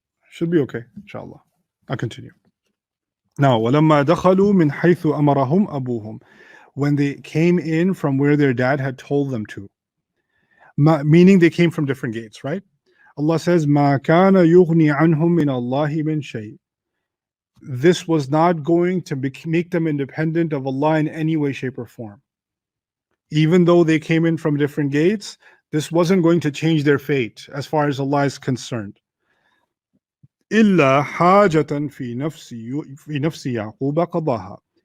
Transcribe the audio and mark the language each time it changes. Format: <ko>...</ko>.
<en>Should be okay, inshallah. I'll continue. Now,</en> <ar>وَلَمَّا دَخَلُوا مِنْ حَيْثُ أَمَرَهُمْ أَبُوهُم,</ar> <en>when they came in from where their dad had told them to. Meaning they came from different gates, right? Allah says,</en> <ar>مَا كَانَ يُغْنِي عَنْهُم مِّنَ اللَّهِ مِنْ شَيْءٍ.</ar> <en>This was not going to make them independent of Allah in any way, shape, or form. Even though they came in from different gates, this wasn't going to change their fate as far as Allah is concerned.</en> <ar>إِلَّا حَاجَةً فِي نَفْسِ يَعْقُوبَ قَضَاهَا.</ar>